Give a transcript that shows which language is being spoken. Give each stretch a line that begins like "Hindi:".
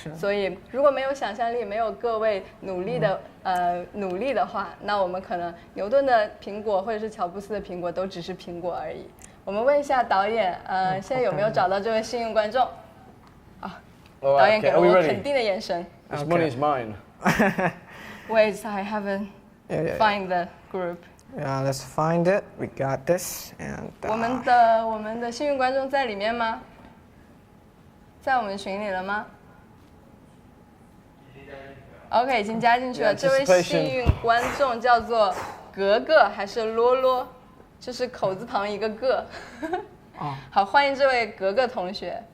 Chinese: 所以如果没有想象力，没有各位努力的话，那我们可能牛顿的苹果或者是乔布斯的苹果都只是苹果而已。我们问一下导演，现在有没有找到这位幸运观众？啊，导演给了我肯定的眼神。
English: This money is mine. Wait, I haven't find the group. Yeah, let's find it. We got this. And
Chinese: 我们的幸运观众在里面吗？在我们群里了吗？OK， 已经加进去了。这位幸运观众叫做格格还是罗罗？就是口字旁一个个。好，欢迎这位格格同学。